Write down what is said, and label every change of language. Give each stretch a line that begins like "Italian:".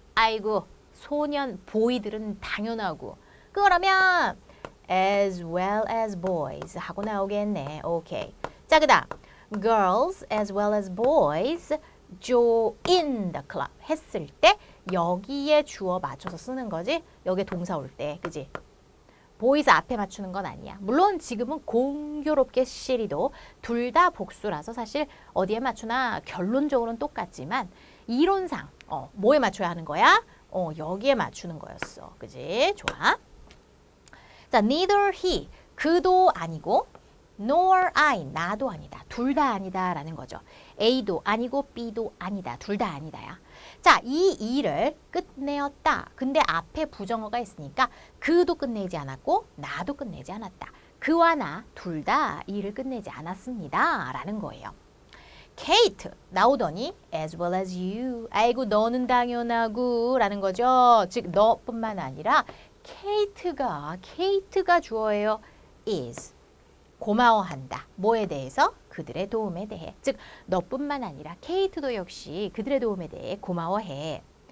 Korean: 아이고, 소년, 보이들은 당연하고. 그러면
English: as well as boys
Korean: 하고 나오겠네. 오케이. 자, 그 다음
English: girls as well as boys join the club
Korean: 했을 때 여기에 주어 맞춰서 쓰는 거지. 여기에 동사 올 때. 그지? boys 앞에 맞추는 건 아니야. 물론 지금은 공교롭게 시리도 둘 다 복수라서 사실 어디에 맞추나 결론적으로는 똑같지만 이론상 뭐에 맞춰야 하는 거야? 여기에 맞추는 거였어. 그지? 좋아. 자, neither he, 그도 아니고 nor I, 나도 아니다. 둘 다 아니다 라는 거죠. A도 아니고 B도 아니다. 둘 다 아니다야. 자, 이 일을 끝내었다. 근데 앞에 부정어가 있으니까 그도 끝내지 않았고 나도 끝내지 않았다. 그와 나 둘 다 일을 끝내지 않았습니다. 라는 거예요.
English: Kate
Korean: 나오더니
English: as well as you.
Korean: 아이고, 너는 당연하고 라는 거죠. 즉 너뿐만 아니라 케이트가 주어예요. is 고마워한다. 뭐에 대해서? 그들의 도움에 대해. 즉 너뿐만 아니라 케이트도 역시 그들의 도움에 대해 고마워해.